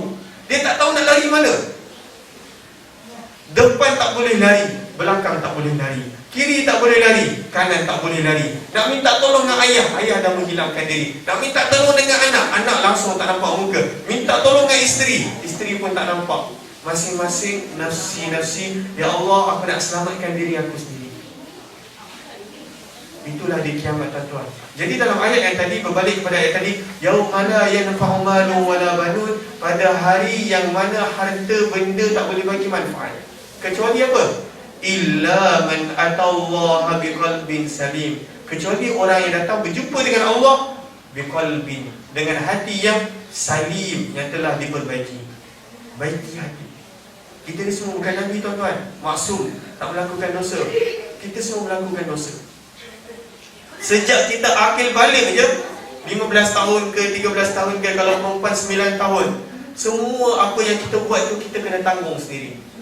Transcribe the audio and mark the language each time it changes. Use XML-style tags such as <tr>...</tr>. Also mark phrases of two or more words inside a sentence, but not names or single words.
<ms>Dia tak tahu nak lari mana. Depan tak boleh lari, belakang tak boleh lari, kiri tak boleh lari, kanan tak boleh lari. Nak minta tolong dengan ayah, ayah dah menghilangkan diri. Nak minta tolong dengan anak, anak langsung tak nampak muka. Minta tolong dengan isteri, isteri pun tak nampak. Masing-masing nafsi-nafsi,</ms> <ar>يا الله,</ar> <ms>aku nak selamatkan diri aku sendiri. Itulah di kiamat, tuan-tuan. Jadi dalam ayat yang tadi, berbalik kepada ayat tadi,</ms> <ar>يوم لا ينفع مال ولا بنون,</ar> <ms>pada hari yang mana harta benda tak boleh bagi manfaat, kecuali apa?</ms> <ar>إلا من أتى الله بقلب سليم,</ar> <ms>kecuali orang yang datang berjumpa dengan Allah biqalbin, dengan hati yang salim, yang telah diperbaiki. Baiki hati. Kita ni semua bukan Nabi, tuan-tuan, maksum, tak melakukan dosa. Kita semua melakukan dosa. Sejak kita akil balik je, 15 tahun ke 13 tahun ke, kalau perempuan 9 tahun, semua apa yang kita buat tu kita kena tanggung sendiri.</ms>